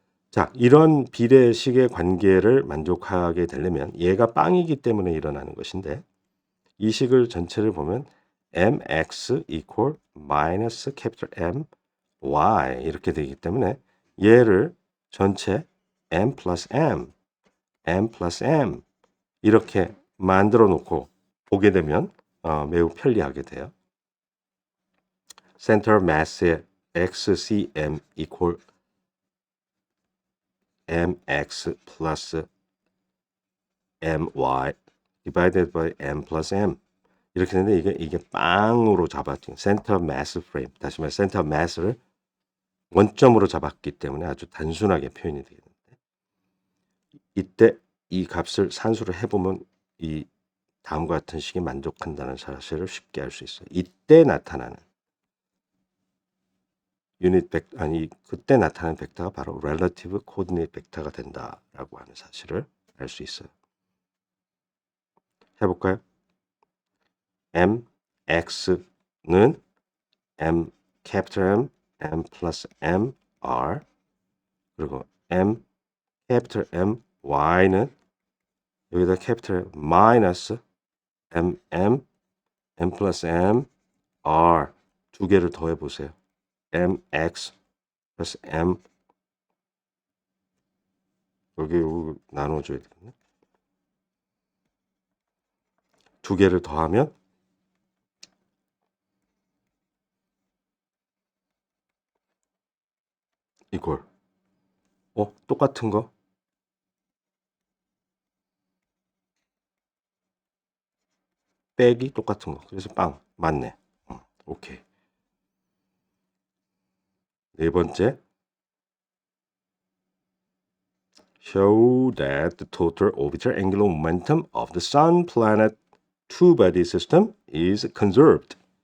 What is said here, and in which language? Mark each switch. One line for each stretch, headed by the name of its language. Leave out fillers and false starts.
Korean: 자, 이런 비례식의 관계를 만족하게 되려면 얘가 빵이기 때문에 일어나는 것인데 이 식을 전체를 보면
English: mx equal minus capital M y
Korean: 이렇게 되기 때문에 얘를 전체 m plus m 이렇게 만들어 놓고 보게 되면 매우 편리하게 돼요. center mass의 XCM
English: equal mx plus my divided by m plus m
Korean: 이렇게 되는데 이게 빵으로 잡았죠. center mass frame 다시 말해 center mass를 원점으로 잡았기 때문에 아주 단순하게 표현이 되겠는데 이때 이 값을 산수를 해보면 이 다음과 같은 식이 만족한다는 사실을 쉽게 알 수 있어요. 이때 나타나는 그때 나타나는 벡터가 바로 relative coordinate 벡터가 된다라고 하는 사실을 알 수 있어요. 해볼까요? mx는 m capital M plus m r 그리고 m capital M y는 여기다 capital minus m plus m r 두 개를 더해 보세요. mx plus m 여기 나눠줘야 되겠네. 두 개를 더하면 이걸 똑같은 거 빼기 똑같은 거 그래서 빵 맞네. 오케이. 네 번째
English: show that the total orbital angular momentum of the sun planet two-body system is conserved.